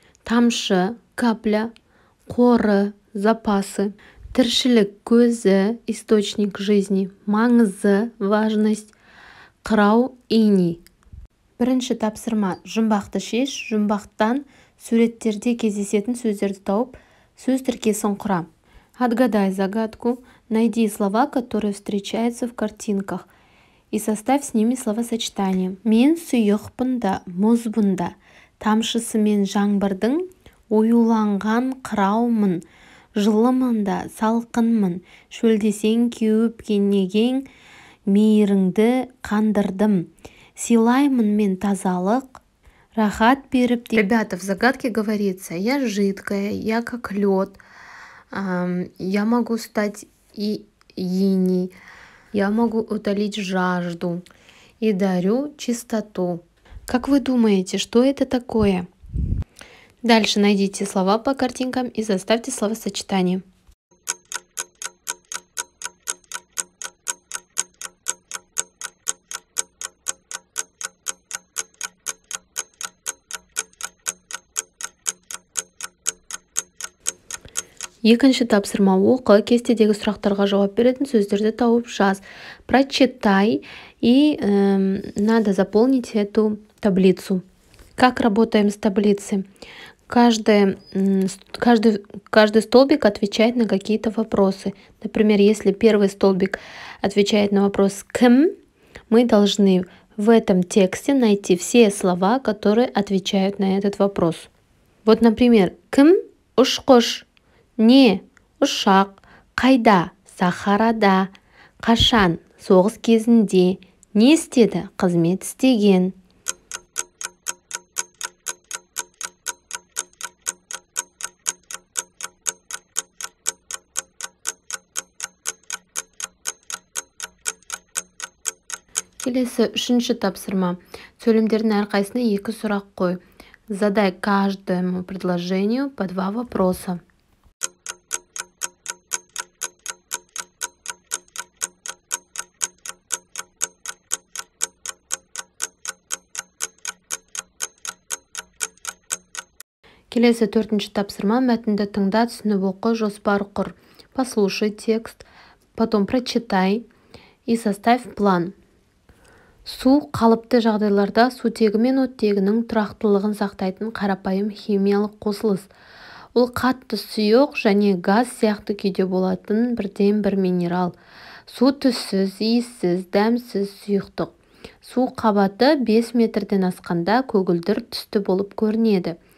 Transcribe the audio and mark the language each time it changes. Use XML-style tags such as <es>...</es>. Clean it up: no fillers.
<kk>Тамшы,</kk> <ru>капля,</ru> <kk>қоры,</kk> <ru>запасы,</ru> <kk>тіршілік көзі,</kk> <ru>источник жизни,</ru> <kk>маңызы,</kk> <ru>важность,</ru> <kk>қырау,</kk> <ru>иней.</ru> <kk>Бірінші тапсырма, жұмбақты шеш, жұмбақтан суреттерде кездесетін сөздерді тауып, сөз тіркесін құра.</kk> <ru>Отгадай загадку, найди слова, которые встречаются в картинках, и составь с ними словосочетание.</ru> <kk>Мен сұйықпын да, мұзбын да, тамшысымен жаңбырдың, оюланған қыраумын, жылымын да, салқынмын, шөлдесең кеуіп кенеген, мейіріңді қандырдым, сыйлаймын мен тазалық, рахат беріп.</kk> <ru>Ребята, в загадке говорится, я жидкая, я как лед, я могу стать и иней, я могу утолить жажду и дарю чистоту. Как вы думаете, что это такое? Дальше найдите слова по картинкам и составьте словосочетание.</ru> <kk>Екінші тапсырма, оқы, кестедегі сұрақтарға жауап беретін сөздерді тауып жаз.</kk> <ru>Прочитай и надо заполнить эту таблицу. Как работаем с таблицей? Каждый столбик отвечает на какие-то вопросы. Например, если первый столбик отвечает на вопрос «кім», мы должны в этом тексте найти все слова, которые отвечают на этот вопрос. Вот, например,</ru> <kk>«кім ұшқыш», не ұшақ, қайда, сахарада, қашан, соғыс кезінде, не істеді, қызмет істеген. Келесі үшінші тапсырма. Сөйлемдердің әрқайсысына 2 сұрақ қой.</kk> <ru>Задай каждому предложению по 2 вопроса.</ru> <kk>Келесі 4-ші тапсырма, мәтінді тыңда, түсініп оқы, жоспар құр.</kk> <ru>Послушай текст, потом прочитай и составь план.</ru> <kk>Су қалыпты жағдайларда сутегі мен оттегінің тұрақтылығын сақтайтын қарапайым химиялық қосылыс. Ол қатты сұйық және газ сияқты күйде болатын бірден-бір минерал. Су түссіз, иіссіз, дәмсіз сұйықтық. Су қабаты 5 метрден асқанда көгілдір түсті болып көрінеді.</kk>